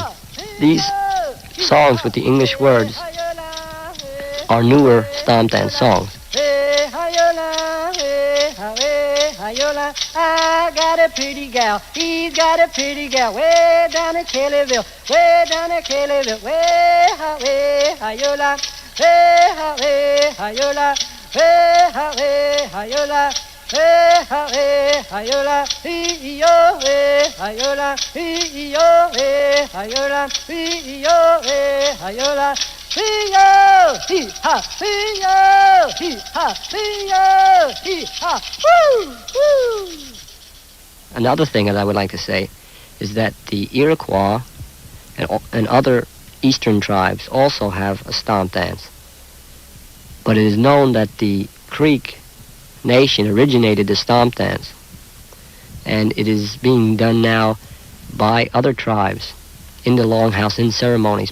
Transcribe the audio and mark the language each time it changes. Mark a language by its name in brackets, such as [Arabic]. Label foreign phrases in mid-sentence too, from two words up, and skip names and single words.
[English] These songs with the English words are newer stomp dance songs. I got a pretty gal, he's got a pretty gal, way down in Kellyville, way down in Kellyville, way ha-yola, way ha-yola, way ha-yola, way ha-yola, hee-yo, way ha-yola, hee-yo, way ha-yola, hee-yo, way ha-yola. Hee-yo, hee-ha, hee-yo, hee-ha, hee-yo, hee-ha, woo, woo. Another thing that I would like to say is that the Iroquois and other eastern tribes also have a stomp dance. But it is known that the Creek Nation originated the stomp dance, and it is being done now by other tribes in the longhouse, in ceremonies.